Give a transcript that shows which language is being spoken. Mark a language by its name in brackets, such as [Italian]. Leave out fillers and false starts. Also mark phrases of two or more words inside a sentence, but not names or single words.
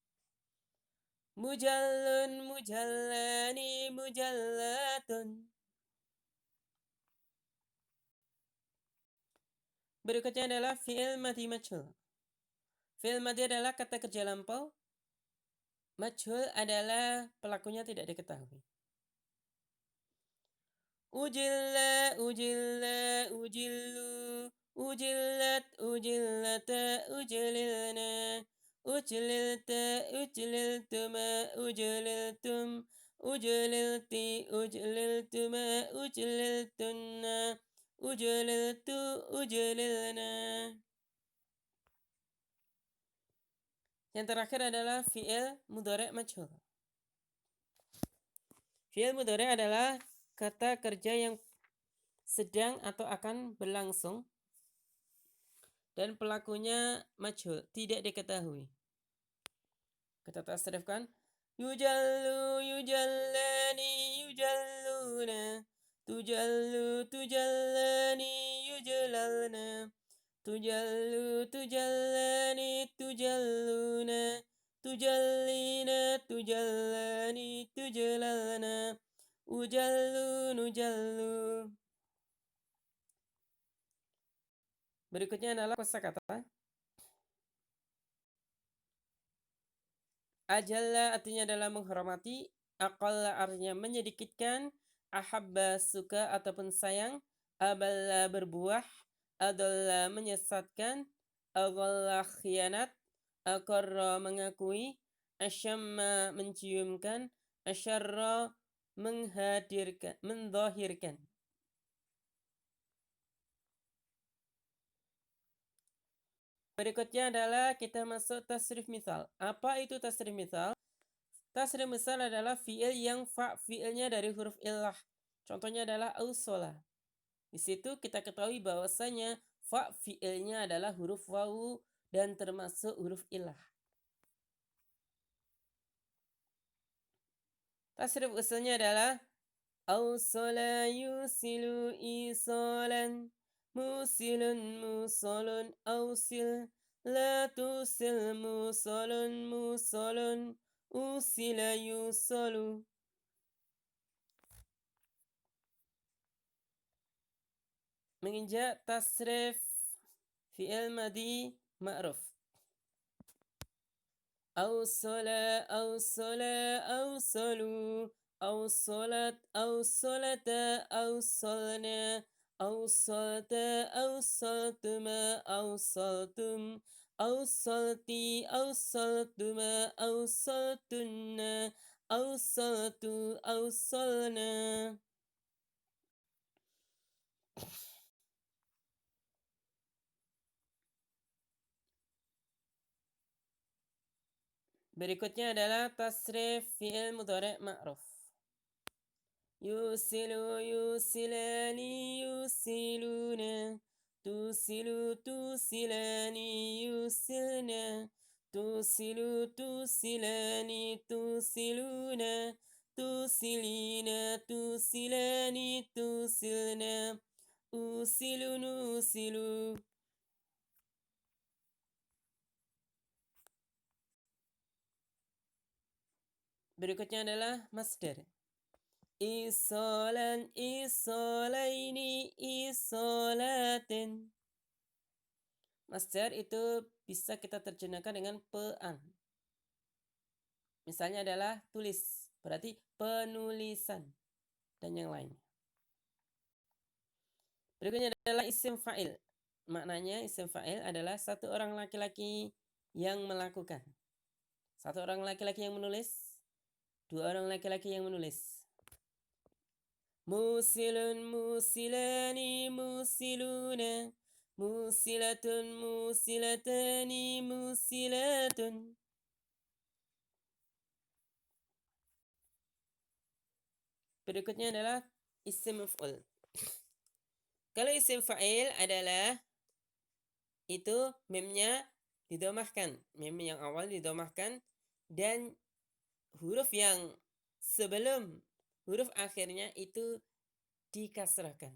[Arabic] مجل، مجلان، مجلات. [Indonesian] Berikutnya adalah [Arabic] فعل ماض مجهول. فعل ماض [Indonesian] adalah kata kerja lampau. Majhul adalah pelakunya tidak diketahui. [Arabic] أجل، أجلا، أجلوا، أجلت، أجلتا، أجللن، أجللت، أجللتما، أجللتم، أجللت، أجللتما، أجللتن، أجللت، أجللنا. [Indonesian] Yang terakhir adalah [Arabic] فعل مضارع مجهول. فعل مضارع' [Indonesian] adalah kata kerja yang sedang atau akan berlangsung dan pelakunya majhul, tidak diketahui. Kita tasrifkan. [Arabic] يجل، يجلان، يجلون. تجل، تجلان، يجللن. تجل، تجلان، تجلون. تجلين، تجلان، تجللن. أجل، نجل. [Indonesian] Berikutnya adalah kosakata. Ajalla artinya adalah menghormati, aqalla artinya menyedikitkan, ahabba suka ataupun sayang, aballa berbuah, adalla menyesatkan, aghalla khianat, aqarra mengakui, asyamma menciumkan, asyarra menghadirkan, menzahirkan. Berikutnya adalah kita masuk [Arabic] تصريف مثال. [Indonesian] Apa itu [Arabic] تصريف مثال? تصريف مثال [Indonesian] adalah fi'il yang fi'ilnya dari [Arabic] حرف علة. [Indonesian] Contohnya adalah ausola. Di situ kita ketahui bahwasanya fi'ilnya adalah [Arabic] حرف واو [Indonesian] dan termasuk [Arabic] حرف علة. [Indonesian] Tasrif usulnya adalah [Arabic] أوصل يوصل إيصالا، موصل موصل أوصل، لا توصل موصل موصل، أوصل يوصل. [Indonesian] Menginjak tasrif [Arabic] فعل ماض معروف. أوصل، أوصلا، أوصلوا، أوصلت، أوصلتا، أوصلن، أوصلت، أوصلتما، أوصلتم، أوصلت، أوصلتما، أوصلتن، أوصلت، أوصلنا. [Indonesian] Berikutnya adalah tasrif [Arabic] فعل مضارع معروف. يوصل، يوصلان، يوصلون. توصل، توصلان، يوصلن. توصل، توصلان، توصلون. توصلين، توصلان، توصلن. أوصل، نوصل. [Indonesian] Berikutnya adalah masdar. [Arabic] إيصالا، إيصالين، إيصالات. [Indonesian] Masdar itu bisa kita terjemahkan dengan pean. Misalnya adalah tulis, berarti penulisan dan yang lainnya. Berikutnya adalah [Arabic] اسم فاعل. [Indonesian] Maknanya [Arabic] اسم فاعل [Indonesian] adalah satu orang laki-laki yang melakukan. Satu orang laki-laki yang menulis, dua orang laki-laki yang menulis. [Arabic] موصل، موصلان، موصلون. موصلة، موصلتان، موصلات. [Indonesian] Berikutnya adalah [Arabic] اسم مفعول. [Indonesian] Kalau [Arabic] اسم فاعل [Indonesian] adalah itu memnya didomahkan. Mem yang awal didomahkan dan huruf yang sebelum huruf akhirnya itu dikasrahkan.